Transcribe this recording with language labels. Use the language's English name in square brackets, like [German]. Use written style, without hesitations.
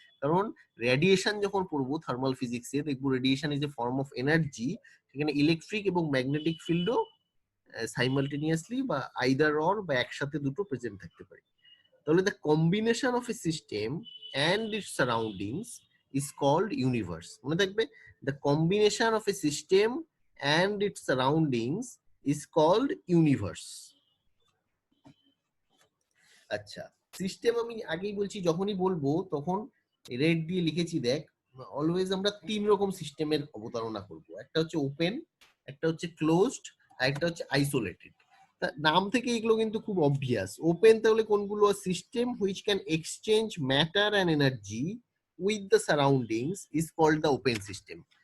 [Bangla] কারণ রেডিয়েশন যখন পড়বো থার্মাল ফিজিক্সে, দেখবো [English] Radiation is a form of energy. [Bangla] সেখানে ইলেকট্রিক এবং ম্যাগনেটিক ফিল্ডও সাইমালটেনিয়াসলি বা আইদার অর বা একসাথে দুটো প্রেজেন্ট থাকতে পারে। তাহলে [English] The combination of a system and its surroundings is called universe। [Bangla] মনে থাকবে, [English] the combination of a system and its surroundings is called universe। [Bangla] আচ্ছা, সিস্টেম আমি আগেই বলছি, যখনই বলবো তখন রেড দিয়ে লিখেছি, দেখ, অলওয়েজ আমরা তিন রকম সিস্টেমের অবতারণা করব। একটা হচ্ছে ওপেন, একটা হচ্ছে ক্লোজড, আর একটা হচ্ছে আইসোলেটেড। নাম থেকে এগুলো কিন্তু খুব অবভিয়াস। ওপেন তাহলে কোনগুলো? [English] System which can exchange matter and energy with the surroundings is called the open system.